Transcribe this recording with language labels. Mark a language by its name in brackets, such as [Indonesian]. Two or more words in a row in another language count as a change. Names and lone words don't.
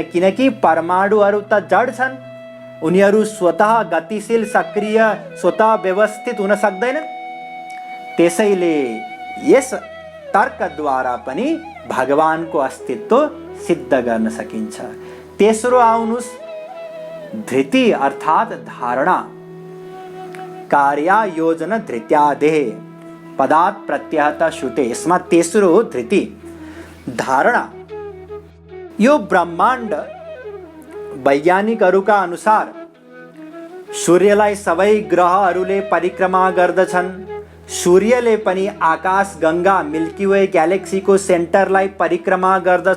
[Nepali] किनकि परमाणुहरू त जड छन्, उनीहरू स्वतः गतिशील, सक्रिय, स्वतः व्यवस्थित हुन सक्दैनन्। त्यसैले यस तर्कद्वारा पनि भगवानको अस्तित्व सिद्ध गर्न सकिन्छ। तेस्रो आउनुस् धृति अर्थात् धारणा। [Sanskrit] कार्य योजना धृत्यादेः पदात् प्रत्यहत श्रुते। [Nepali] यसमा तेस्रो हो धृति, धारणा। यो ब्रह्माण्ड वैज्ञानिकहरूका अनुसार सूर्यलाई सबै ग्रहहरूले परिक्रमा गर्दछन्। सूर्यले पनि आकाश गङ्गा मिल्की वे ग्यालेक्सीको सेन्टरलाई परिक्रमा गर्दछ।